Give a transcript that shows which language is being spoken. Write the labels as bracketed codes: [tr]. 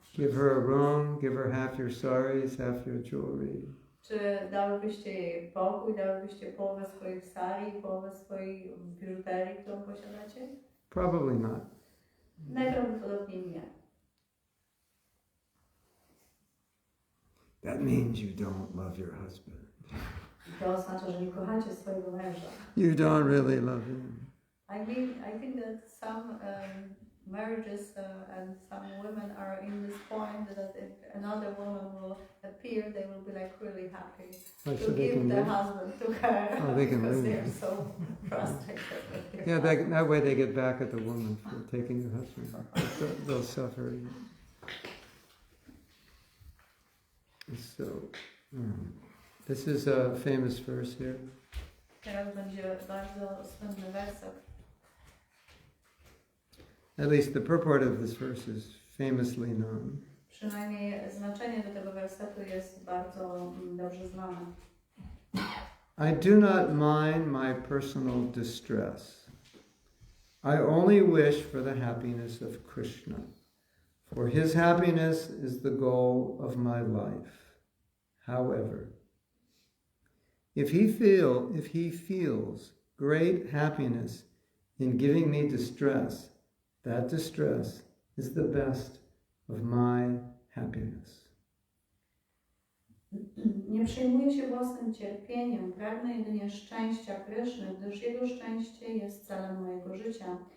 [en] Give her a room, give her half your saris, half your jewelry. [pl] Czy dałybyście jej pokój, dałybyście połowę swoich sari, połowę swojej biżuterii, którą posiadacie? [en] Probably not. [pl] Najprawdopodobniej nie. [en] That means you don't love your husband. [pl] To oznacza, że nie kochacie swojego męża. [en] You don't really love him. I think that some marriages and some women are in this point that if another woman will appear, they will be like really happy to give the husband to her because they are so frustrated. Yeah, that way they get back at the woman for taking your husband. They'll suffer. So, this is a famous verse here. [pl] Teraz będzie bardzo słynny werset. [en] At least the purport of this verse is famously known. [pl] Przynajmniej znaczenie do tego wersetu jest bardzo dobrze znane. [en] I do not mind my personal distress. I only wish for the happiness of Krishna. For his happiness is the goal of my life. However, if he feels great happiness in giving me distress, that distress is the best of my happiness. [pl] Nie przejmuję się własnym cierpieniem, pragnę jedynie szczęścia Kryszny, gdyż jego szczęście jest celem mojego życia.